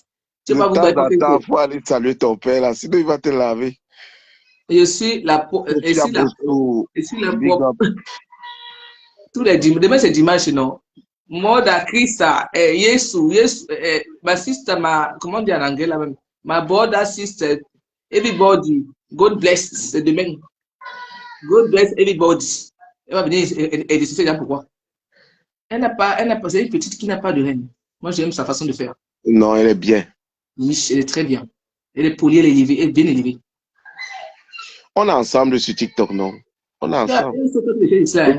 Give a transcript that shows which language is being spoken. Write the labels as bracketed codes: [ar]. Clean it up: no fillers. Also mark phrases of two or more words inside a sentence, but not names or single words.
[fr] Tu sais pas, il faut aller saluer ton père là, sinon il va te laver. Je suis la pauvre. Tous les dimanches, demain c'est dimanche, non? Moda Christa, Yesu, ma sister, comment dire en anglais là même? [en] My brother, sister, everybody, God bless, [fr] c'est demain. [en] God bless everybody. [fr] Elle va venir et décider là pourquoi. C'est une petite qui n'a pas de haine. Moi, j'aime sa façon de faire. Non, elle est bien. Oui, elle est très bien. Elle est polie, elle est élevée, elle est bien élevée. On est ensemble sur TikTok, non? On est ensemble. Est-ce